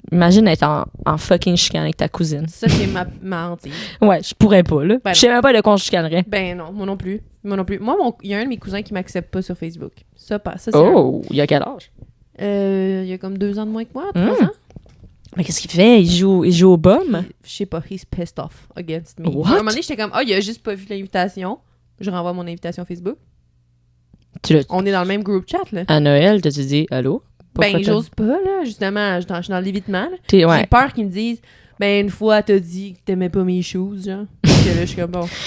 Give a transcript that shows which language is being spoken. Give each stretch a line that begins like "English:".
French: Imagine être en fucking chicane avec ta cousine. Ça, c'est ma hantise. Ouais, je pourrais pas, là. Ben je sais même pas de quoi on chicanerait. Ben non, moi non plus. Moi, il y a un de mes cousins qui m'accepte pas sur Facebook. Ça c'est il y a quel âge? Il y a comme 2 ans de moins que moi, 3 ans. Mais qu'est-ce qu'il fait? Il joue au bum? Je sais pas,
English: he's pissed off against me. What?
French: À un moment donné, j'étais comme, il a juste pas vu l'invitation. Je renvoie mon invitation Facebook. On est dans le même group chat, là. À Noël, t'as-tu dit allô? Ben, j'ose pas, là. Justement, je suis dans l'évitement. Ouais. J'ai peur qu'ils me disent, ben, une fois, t'as dit que t'aimais pas mes shoes, genre. Que là, je suis comme, bon.